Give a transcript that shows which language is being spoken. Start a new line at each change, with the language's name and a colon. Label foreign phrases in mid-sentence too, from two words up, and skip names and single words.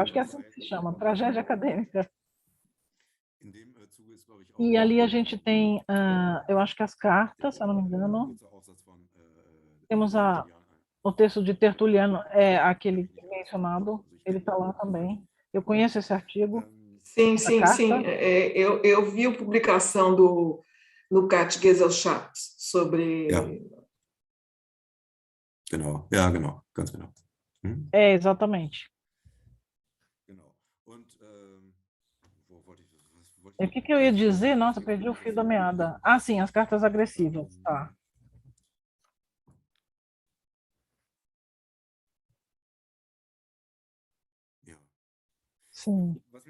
Portuguese: Acho que é assim que se chama, tragédia acadêmica. E ali a gente tem, eu acho que as cartas, se eu não me engano, temos o texto de Tertuliano, é aquele mencionado, ele está lá também. Eu conheço esse artigo. Sim. Eu vi a publicação do Lukács Gesellschaft sobre...
German: Genau, ja, genau, ganz genau.
Portuguese: É, exatamente. E o que eu ia dizer? Nossa, perdi o fio da meada. Ah, sim, as cartas agressivas. Tá. Sim.